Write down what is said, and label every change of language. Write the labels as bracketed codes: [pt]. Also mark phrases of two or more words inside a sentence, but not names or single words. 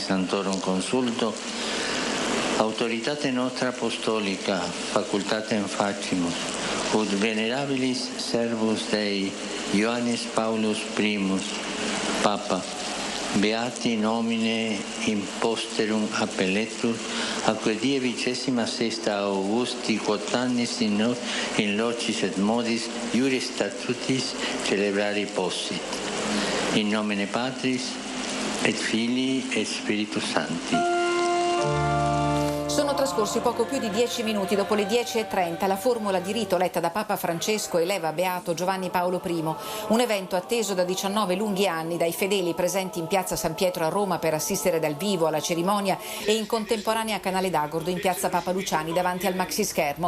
[la] santorum consulto, autoritate nostra apostolica, facultatem facimus, ut venerabilis servus Dei Ioannis Paulus primus, Papa, beati nomine imposterum appelletur, acque die 26 Augusti quotannis in locis et modis iuris statutis celebrari possit. In nomine Patris et Filii et Spiritus Sancti. [it] Sono trascorsi poco più di 10 minuti dopo le 10:30 la formula di rito letta da Papa Francesco eleva beato Giovanni Paolo I, un evento atteso da 19 lunghi anni dai fedeli presenti in piazza San Pietro a Roma per assistere dal vivo alla cerimonia e in contemporanea a Canale d'Agordo in piazza Papa Luciani davanti al maxischermo.